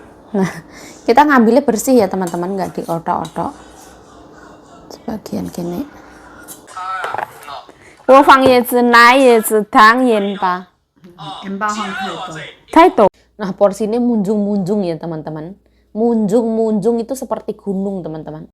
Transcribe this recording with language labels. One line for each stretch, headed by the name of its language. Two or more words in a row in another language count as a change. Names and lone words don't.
Indonesian: Nah, kita ngambilnya bersih ya teman-teman, nggak diotok-otok. Sebagian gini.
Chinese: 我放椰子、奶椰子、糖、盐巴。盐巴放太多。太多.
Indonesian: Nah, porsinya munjung-munjung ya teman-teman. Munjung-munjung itu seperti gunung teman-teman.